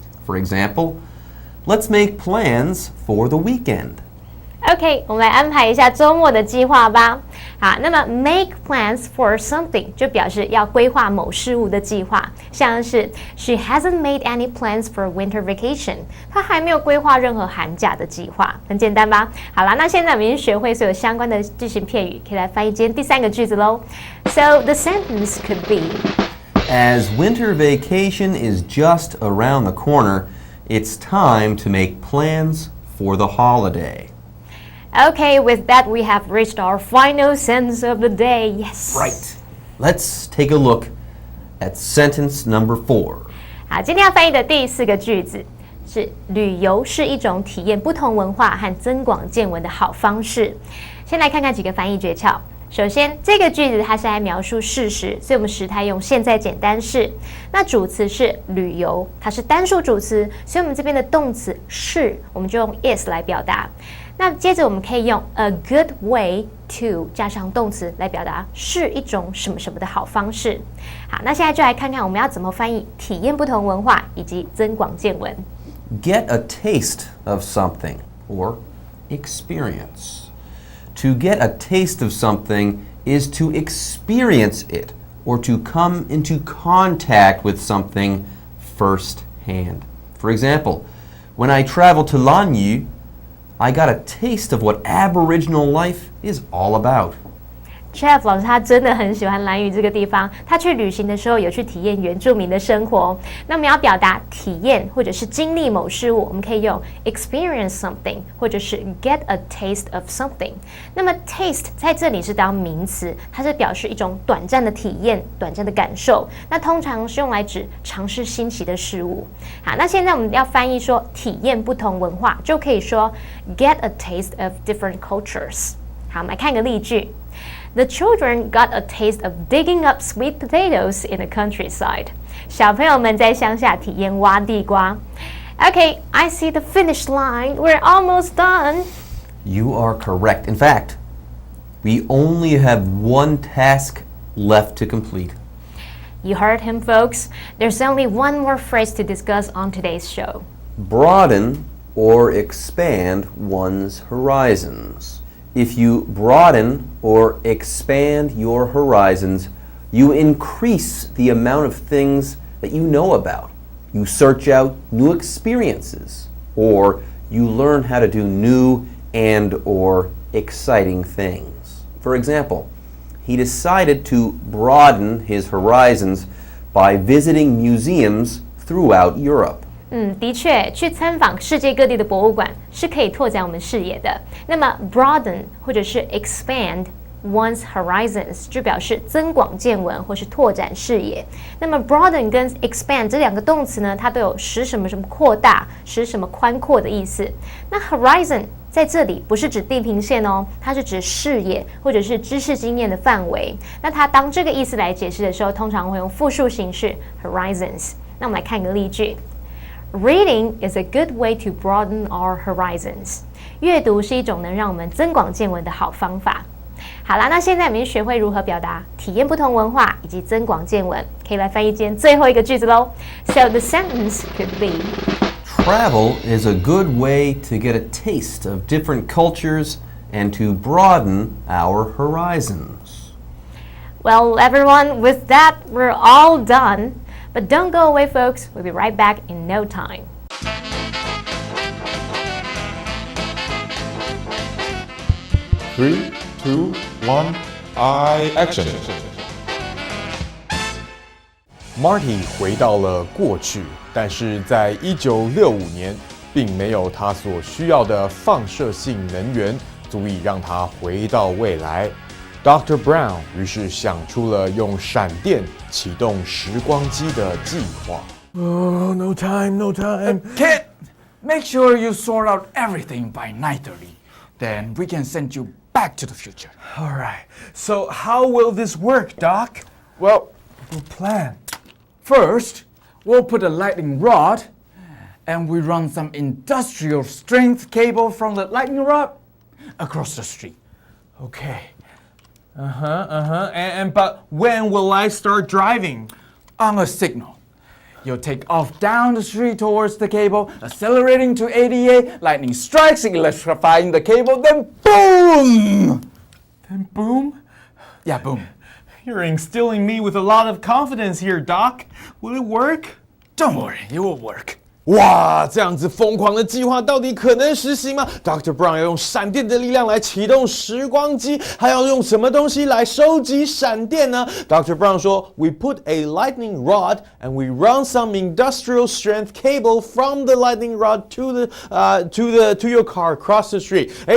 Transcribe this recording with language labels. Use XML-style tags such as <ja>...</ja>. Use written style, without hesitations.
<en>For example, let's make plans for the weekend.</en> <zh>OK， 我们来安排一下周末的计划吧。好，那么</zh> <en>make plans for something</en> <zh>就表示要规划某事物的计划，像是</zh> <en>She hasn't made any plans for winter vacation，</en> <zh>她还没有规划任何寒假的计划，很简单吧？好啦，那现在我们已经学会所有相关的句型片语，可以来翻译今天第3个句子喽。</zh> <en>So the sentence could be As winter vacation is just around the corner, it's time to make plans for the holiday. Okay, with that we have reached our final sentence of the day. Yes. Right. Let's take a look at sentence number 4.</en> <zh>好，今天要翻译的第4个句子是旅游是一种体验不同文化和增广见闻的好方式。先来看看几个翻译诀窍。首先，这个句子它是来描述事实，所以我们时态用现在简单式。那主词是旅游，它是单数主词，所以我们这边的动词是，我们就用 is 来表达。那接着我们可以用</zh> <en>a good way to</en> <zh>加上动词来表达是一种什么什么的好方式。好，那现在就来看看我们要怎么翻译体验不同文化以及增广见闻。</zh> <en>Get a taste of something or experience. To get a taste of something is to experience it or to come into contact with something firsthand. For example, when I traveled to Lanyu, I got a taste of what Aboriginal life is all about.</en> <zh>Jeff 老师他真的很喜欢兰屿这个地方，他去旅行的时候有去体验原住民的生活。那我们要表达体验或者是经历某事物，我们可以用</zh> <en>experience something</en> <zh>或者是</zh> <en>get a taste of something。</en> <zh>那么 taste 在这里是当名词，它是表示一种短暂的体验、短暂的感受。那通常是用来指尝试新奇的事物。好，那现在我们要翻译说体验不同文化，就可以说</zh> <en>get a taste of different cultures。</en> <zh>好，我们来看个例句。</zh> <en>The children got a taste of digging up sweet potatoes in the countryside.</en> <zh>小朋友们在乡下体验挖地瓜。</zh> <en>Okay, I see the finish line. We're almost done. You are correct. In fact, we only have one task left to complete. You heard him, folks. There's only one more phrase to discuss on today's show. Broaden or expand one's horizons. If you broaden or expand your horizons, you increase the amount of things that you know about. You search out new experiences, or you learn how to do new and or exciting things. For example, he decided to broaden his horizons by visiting museums throughout Europe.</en> <zh>的确，去参访世界各地的博物馆是可以拓展我们视野的。那么 broaden 或者是</zh> <en>expand one's horizons</en> <zh>就表示增广见闻或是拓展视野。那么 broaden 跟 expand 这两个动词呢，它都有使什么什么扩大、使什么宽阔的意思。那 horizon 在这里不是指地平线哦，它是指视野或者是知识经验的范围。那它当这个意思来解释的时候，通常会用复数形式 horizons。那我们来看一个例句。</zh> <en>Reading is a good way to broaden our horizons.</en> <zh>阅读是一种能让我们增广见闻的好方法。好啦，那现在我们已经学会如何表达、体验不同文化以及增广见闻，可以来翻译今天最后一个句子喽。</zh> <en>So the sentence could be. Travel is a good way to get a taste of different cultures and to broaden our horizons. Well, everyone, with that, we're all done. But don't go away, folks. We'll be right back in no time. Three, two, one, action.</en> <zh>Marty 回到了过去，但是在1965年，并没有他所需要的放射性能源，足以让他回到未来。</zh> <en>Dr.</en> <zh>Brown 于是想出了用闪电启动时光机的计划。</zh> <en>Oh, no time, no time. Kid, make sure you sort out everything by 9:30. Then we can send you back to the future. All right. So how will this work, Doc? Well, We'll plan. first, we'll put a lightning rod and we run some industrial strength cable from the lightning rod across the street. Okay. But when will I start driving? On a signal. You'll take off down the street towards the cable, accelerating to 88, lightning strikes, electrifying the cable, then boom! Then boom? Yeah, boom. You're instilling me with a lot of confidence here, Doc. Will it work? Don't worry, it will work.</en> <zh>哇，这样子疯狂的计划到底可能实行吗 ？Dr. Brown 要用闪电的力量来启动时光机，还要用什么东西来收集闪电呢 ？Dr.</zh> <en>Brown 说 ：“We put a lightning rod and we run some industrial strength cable from the lightning rod to your car across the street。”</en>